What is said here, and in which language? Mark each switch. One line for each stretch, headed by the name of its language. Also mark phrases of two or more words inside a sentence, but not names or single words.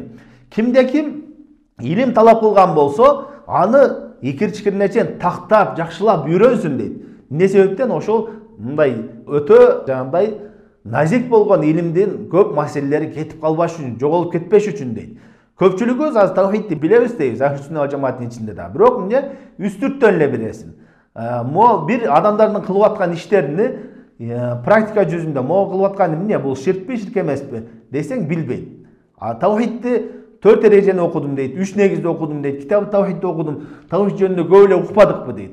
Kyrgyz: Кимде ким илим талап кылган болсо, аны икир-чикирине чейин тактап, жакшылап үйрөнсүн дейт. Эмне себептен? Ошол мындай өтө жандай назик болгон илимдин көп маселелери кетип калбаш үчүн, жоголуп кетпеш үчүн дейт. Көпчүлүгүбүз аз тавхидти билебиз дейбиз,
Arabic: أهل السنة والجماعة
Kyrgyz: ичинде да. Бирок эмне? Үстүрттөн эле билесин. Бир адамдардын кылып аткан иштерини практика жүзүндө могу кылып аткан эмне? Бул ширкпи, ширк эмеспи десең билбейт. Тавхидти 4 эрежени окудум дейт, 3 негизди окудум дейт, китап тавхидти окудум, тавхид жөнүндө көп эле укпадыкпы дейт.